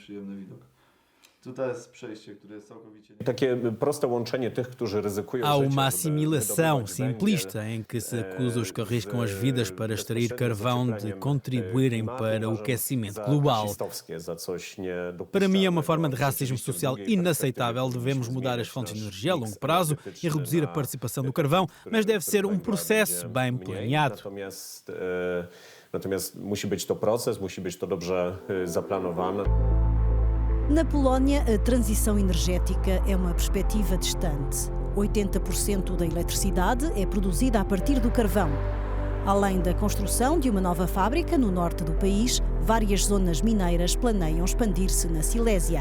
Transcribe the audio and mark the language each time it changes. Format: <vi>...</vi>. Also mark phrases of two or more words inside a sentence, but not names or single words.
<pt>Há uma assimilação simplista em que se acusa os que arriscam as vidas para extrair carvão de contribuírem para o aquecimento global. Para mim é uma forma de racismo social inaceitável. Devemos mudar as fontes de energia a longo prazo e reduzir a participação do carvão, mas deve ser um processo bem planeado.</pt> <pl>Natomiast musi być to proces, musi być to dobrze zaplanowane.</pl> <pt>Na Polónia, a transição energética é uma perspectiva distante. 80% da eletricidade é produzida a partir do carvão. Além da construção de uma nova fábrica no norte do país, várias zonas mineiras planeiam expandir-se na Silésia.</pt>